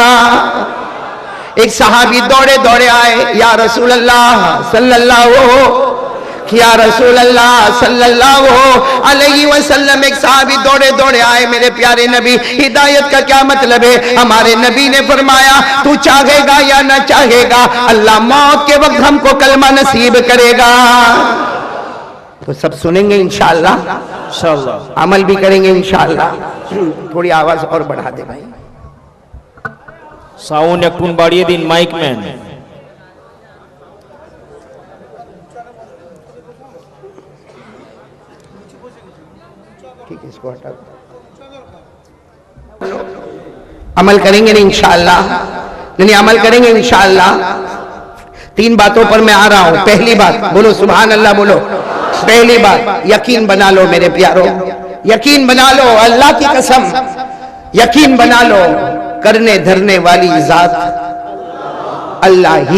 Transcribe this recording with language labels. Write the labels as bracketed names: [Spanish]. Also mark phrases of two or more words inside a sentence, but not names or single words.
[Urdu] ایک صحابی دوڑے دوڑے آئے، یا رسول اللہ صلی اللہ، یا رسول اللہ صلی اللہ علیہ وسلم، ایک صحابی دوڑے دوڑے آئے، میرے پیارے نبی ہدایت کا کیا مطلب ہے؟ ہمارے نبی نے فرمایا تو چاہے گا یا نہ چاہے گا، اللہ موت کے وقت ہم کو کلمہ نصیب کرے گا۔ تو سب سنیں گے انشاءاللہ، عمل بھی کریں گے انشاءاللہ۔ تھوڑی آواز اور بڑھا دے بھائی، [Bangla] সাউন্ড একটু বাড়িয়ে দিন মাইক ম্যান। [Urdu] ٹھیک ہے، اس کو ہٹا دو. عمل کریں گے انشاءاللہ، نہیں عمل کریں گے انشاءاللہ. 3 باتوں پر میں آ رہا ہوں. پہلی بات، بولو سبحان اللہ بولو. پہلی بات، یقین بنا لو میرے پیارو، یقین بنا لو، اللہ کی قسم یقین بنا لو، کرنے دھرنے والی ذات اللہ ہی.